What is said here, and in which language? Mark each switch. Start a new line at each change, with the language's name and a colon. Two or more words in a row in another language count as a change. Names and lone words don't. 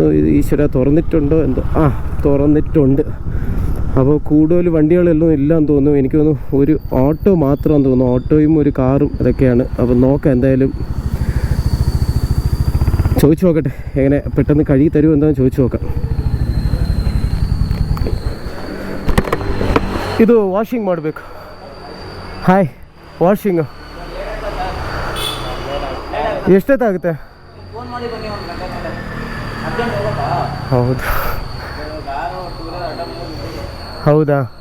Malayalam: ഈശ്വര, തുറന്നിട്ടുണ്ടോ എന്തോ? തുറന്നിട്ടുണ്ട്. അപ്പോൾ കൂടുതൽ വണ്ടികളെല്ലാം ഇല്ലാന്ന് തോന്നുന്നു. എനിക്ക് തോന്നുന്നു ഒരു ഓട്ടോ മാത്രമാണെന്ന് തോന്നുന്നു. ഓട്ടോയും ഒരു കാറും അതൊക്കെയാണ്. അപ്പോൾ നോക്കാം, എന്തായാലും ചോദിച്ചു നോക്കട്ടെ എങ്ങനെ പെട്ടെന്ന് കഴുകി തരുമോ എന്താണെന്ന് ചോദിച്ചു നോക്കാം.
Kannada: ಇದು ವಾಷಿಂಗ್ ಮಾಡಬೇಕು. ಹಾಯ್, ವಾಷಿಂಗು ಎಷ್ಟೊತ್ತಾಗುತ್ತೆ? ಹೌದು ಹೌದಾ?